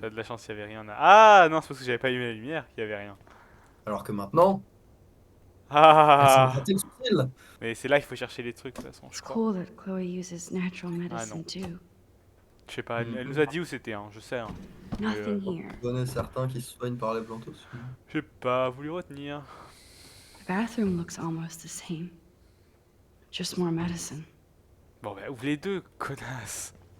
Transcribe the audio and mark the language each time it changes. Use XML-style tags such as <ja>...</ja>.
<fr>t'as de la chance, il y avait rien là. Ah, non, c'est parce que j'avais pas allumé la lumière qu'il y avait rien. Alors que maintenant, elles sont Ah! grattées le sourcil. Mais c'est là qu'il faut chercher les trucs, de toute façon, je</fr> <en>It's</en> <fr>crois.</fr> <en>cool that Chloé uses natural medicine too.</en> <fr>Je sais pas, elle nous a dit où c'était, hein, je sais. Hein.</fr> <en>Nothing here.</en> <fr>Je connais certains qui se soignent par les plantes aussi. J'ai pas voulu retenir.</fr> <en>The bathroom looks almost the same. Just more medicine.</en> <fr>Bon, bah, ouvre les deux, connasse.</fr>